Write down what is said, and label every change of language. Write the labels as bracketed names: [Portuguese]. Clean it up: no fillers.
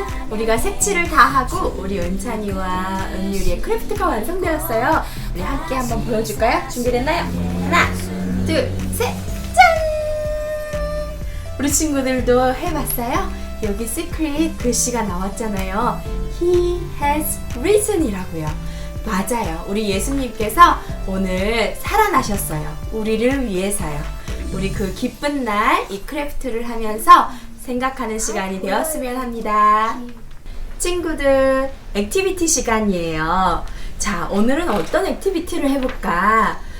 [Korean] 우리가 색칠을 다 하고 우리 은찬이와 은유리의 크래프트가 완성되었어요. 우리 함께 한번 보여줄까요? 준비됐나요? 하나, 둘, 셋, 짠! 우리 친구들도 해봤어요? 여기 시크릿 글씨가 나왔잖아요. [English] He has risen [Korean] 이라고요. 맞아요. 우리 예수님께서 오늘 살아나셨어요. 우리를 위해서요. 우리 그 기쁜 날 이 크래프트를 하면서 생각하는 시간이 되었으면 합니다. 친구들, 액티비티 시간이에요. 자, 오늘은 어떤 액티비티를 해볼까?